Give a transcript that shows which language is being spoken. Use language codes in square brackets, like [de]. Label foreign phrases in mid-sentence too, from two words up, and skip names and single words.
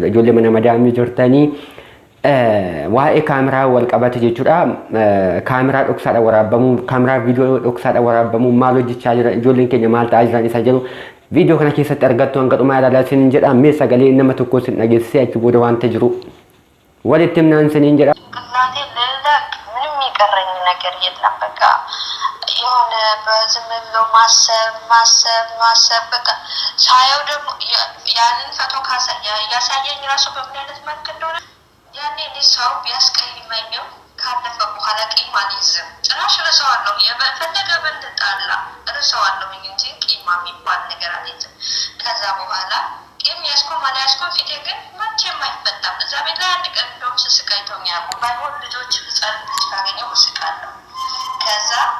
[om] Ijoollee mana madaamii jirtanii waa'ee kaameraa wal qabate jechuudha. Kaameraa dhoksaadhaan waraabamuu, kaameraa viidiyoo dhoksaadhaan waraabamuu maal hojjechaa jira, ijoolleen keenya maal ta'aa jiran isa jedhu viidiyoo kana keessatti argattu hanga dhumaa ilaalaa isiniin jedha. Mee sagalee nama tokko isin dhageessisee achi booda waanta jiru walitti himnaan isiniin jedha. [am] ምንም የሚቀረኝ ነገር የለም። በቃ የሆነ በዝም ብሎ ማሰብ በቃ ሳየው ደግሞ ያንን ፈቶ ያሳየኝ ራሱ በምን አይነት መልክ እንደሆነ ያኔ ሰው ቢያስቀይመኝም ካለፈ በኋላ ቂም አልይዝም። ጭራሽ እረሳዋለሁ። የፈለገ ብንጣላ እረሳዋለሁ እንጂ ቂም የሚባል ነገር አልይዝም። ከዛ በኋላ ቂም ያስቆም አልያዝኩም ፊቴ ግን መቼም አይፈታም። እዛ ቤት ላይ አንድ ቀን እንደውም ስስቅ አይተውኝ አያውቁም። ባይሆን ልጆች ህፃን ልጅ ካገኘው እስቃለሁ። ከዛ